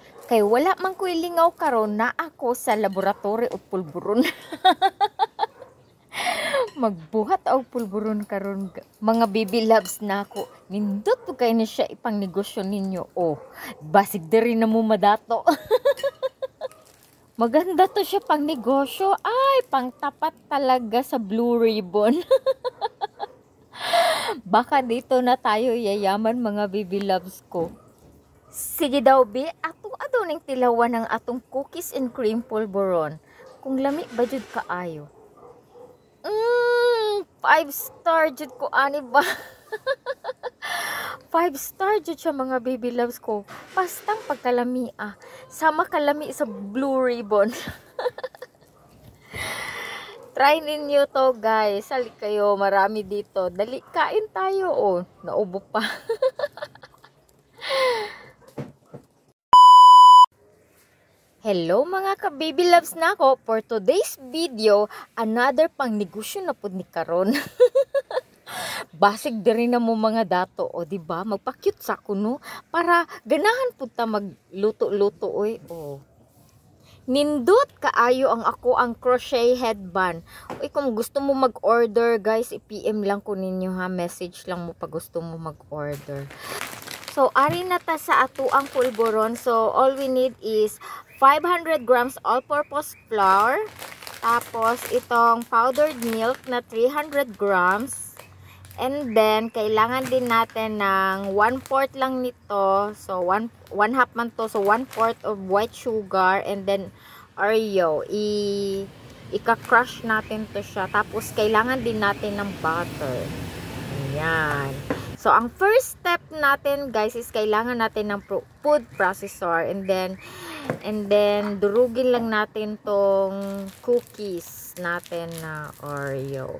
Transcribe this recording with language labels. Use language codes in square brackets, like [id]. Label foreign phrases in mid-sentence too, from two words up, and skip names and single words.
[ceb] Kay wala man ko'y lingaw karon na ako sa laboratory o pulburon. Magbuhat og pulburon karon mga [en] baby loves [ceb] nako. Nindot po kay ni siya ipang negosyo ninyo. Oh, basig diri na mo madato. [tl] Maganda to siya pang negosyo. Ay, pang tapat talaga sa Blue Ribbon. Baka dito na tayo yayaman mga [en] baby loves [tl] ko. [ceb] Sige daw be, ato ning tilawan ng atong [en] cookies and cream [ceb] pulburon. Kung lami ba jud kaayo? 5-star jud ko ani ba? 5-star jud siya mga [en] baby loves [ceb] ko. Pastang pagkalami sama kalami sa Blue Ribbon. Try ninyo to guys. [tl] Sali kayo, marami dito. Dali, kain tayo oh. Naubo pa. [ceb] Hello mga ka- [en] baby loves [ceb] nako. [en] For today's video, another [ceb] pang negosyo na pud ni karon. Basig diri na mo mga dato o di ba? Magpa-cute sa kuno para ganahan pud ta magluto-luto oy. Oh. Nindot kaayo ang ako ang [en] crochet headband. [ceb] Uy, kung gusto mo mag-order guys, i-PM lang ko ninyo ha. Message lang mo pag gusto mo mag-order. So, ari na ta sa ato ang pulburon. [en] So, all we need is 500 grams all-purpose flour. [tl] Tapos, itong [en] powdered milk [tl] na 300 grams. [en] And then, [tl] kailangan din natin ng 1/4 lang nito. So, 1/2 man to. So, 1/4 [en] of white sugar. [tl] And then, Oreo. Ika-crush natin to siya. Tapos, kailangan din natin ng butter. Ayan. So, ang [en] first step [tl] natin, guys, is kailangan natin ng food processor. [en] And then, [tl] durugin lang natin tong cookies natin na Oreo.